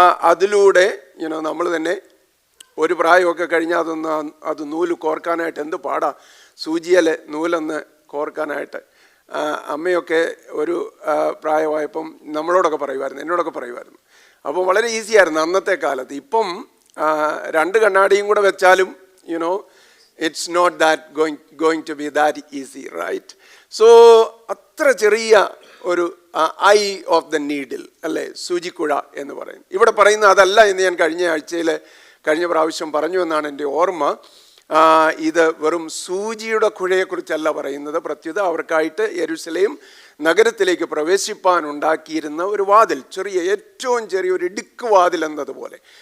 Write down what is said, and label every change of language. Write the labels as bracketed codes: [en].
[ml] അതിലൂടെ നമ്മൾ തന്നെ ഒരു പ്രായമൊക്കെ കഴിഞ്ഞാൽ അത് നൂല് കോർക്കാനായിട്ട് എന്ത് പാടാ, സൂചിയലെ നൂലൊന്ന് കോർക്കാനായിട്ട്. അമ്മയൊക്കെ ഒരു പ്രായമായപ്പം നമ്മളോടൊക്കെ പറയുമായിരുന്നു, എന്നോടൊക്കെ പറയുമായിരുന്നു. അപ്പോൾ വളരെ ഈസി ആയിരുന്നു അന്നത്തെ കാലത്ത്. ഇപ്പം 2 കണ്ണാടിയും കൂടെ വെച്ചാലും [en] it's not that going to be that easy, right? [ml] So അത്ര ചെറിയ ഒരു [en] eye of the needle [ml] അല്ലേ, സൂചിക്കുഴ എന്ന് പറയും. ഇവിടെ പറയുന്ന അതല്ല എന്ന് ഞാൻ കഴിഞ്ഞ പ്രാവശ്യം പറഞ്ഞു എന്നാണ് എൻ്റെ ഓർമ്മ. ഇത് വെറും സൂചിയുടെ കുഴയെക്കുറിച്ചല്ല പറയുന്നത്. പ്രത്യുത അവർക്കായിട്ട് യെരുശലേം നഗരത്തിലേക്ക് പ്രവേശിപ്പാൻ ഉണ്ടാക്കിയിരുന്ന ഒരു വാതിൽ, ഏറ്റവും ചെറിയൊരു ഇടുക്ക് വാതിൽ എന്നതുപോലെ.